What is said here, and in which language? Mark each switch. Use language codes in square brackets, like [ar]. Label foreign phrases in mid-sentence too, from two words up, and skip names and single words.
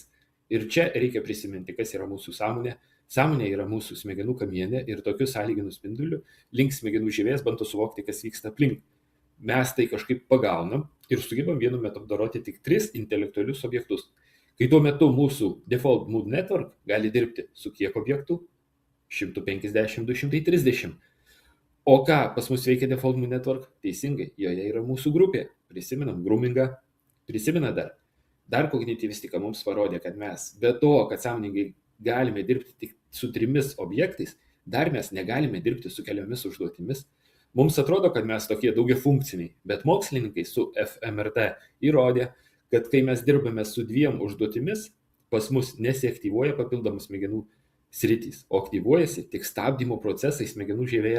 [lt] Ir čia reikia prisiminti, kas yra mūsų sąmonė. Sąmonė yra mūsų smegenų kamiene ir tokiu sąlyginiu spinduliu link smegenų žievės bando suvokti, kas vyksta aplink. Mes tai kažkaip pagaunam ir sugebam vienu metu apdoroti tik 3 intelektualius objektus. Kai tuo metu mūsų [en] default mood network [lt] gali dirbti su kiek objektų? 150-230. O ką pas mus veikia [en] default mood network? [lt] Teisingai, joje yra mūsų grupė. Prisimenam groomingą. Prisimena dar. Dar kognityvistika mums parodė, kad mes be to, kad sąmoningai galime dirbti tik su 3 objektais, Dar mes negalime dirbti su keliomis užduotimis. Mums atrodo, kad mes tokie daugiafunkciniai, bet mokslininkai su fMRT įrodė, kad kai mes dirbame su 2 užduotimis, pas mus nesiaktyvuoja papildomos smegenų sritys, o aktyvuojasi tik stabdymo procesai smegenų žievėje.